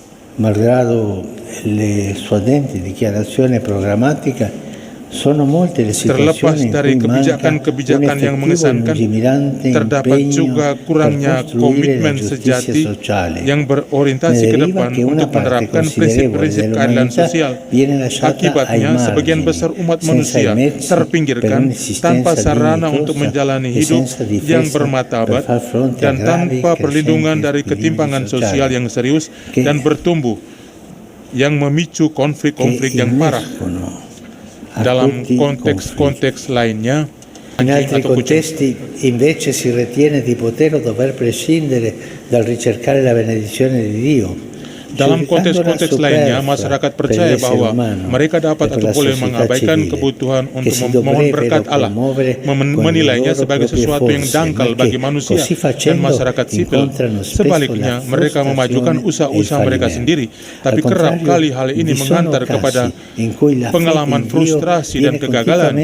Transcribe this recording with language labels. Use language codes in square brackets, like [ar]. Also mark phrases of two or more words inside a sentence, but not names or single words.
[it] malgrado le suadenti dichiarazioni programmatica, sono molte le [id] terlepas [it] situazioni in [id] dari [it] cui manca un [id] kebijakan-kebijakan yang [it] effettivo e [id] mengesankan, [it] lungimirante [id] terdapat [it] impegno [id] juga kurangnya [it] per costruire la [id] komitmen [it] giustizia [id] sejati [it] sociale. [id] yang berorientasi [it] Ne [id] ke [it] deriva [id] depan [it] che una [id] untuk [it] parte [id] menerapkan [it] considerevole [id] prinsip-prinsip keadilan [it] dell'umanità [id] sosial. [it] viene lasciata ai [id] Akibatnya, sebagian [it] margini, [id] besar umat [it] senza [id] manusia [it] i mezzi per [id] terpinggirkan [it] un'esistenza [id] tanpa sarana [it] dignitosa [id] untuk menjalani [it] e [id] hidup [it] senza difesa [id] yang [it] per [id] bermartabat [it] far fronte [id] dan [it] a gravi [id] tanpa [it] e [id] perlindungan [it] crescenti [id] dari [it] squilibri [id] ketimpangan sosial [it] sociali [id] yang serius [it] che- [id] dan bertumbuh yang memicu konflik-konflik [it] che [id] yang parah. [it] innescono a [id] Dalam [it] tutti i [id] konteks-konteks lainnya, [it] In [id] anjing [it] altri [id] atau kucing. [it] contesti invece si ritiene di poter o dover prescindere dal ricercare la benedizione di Dio. [id] Dalam konteks-konteks lainnya, masyarakat percaya bahwa mereka dapat atau boleh mengabaikan kebutuhan untuk memohon berkat Allah, menilainya sebagai sesuatu yang dangkal bagi manusia dan masyarakat sipil. Sebaliknya, mereka memajukan usaha-usaha mereka sendiri, tapi kerap kali hal ini menghantar kepada pengalaman frustrasi dan kegagalan.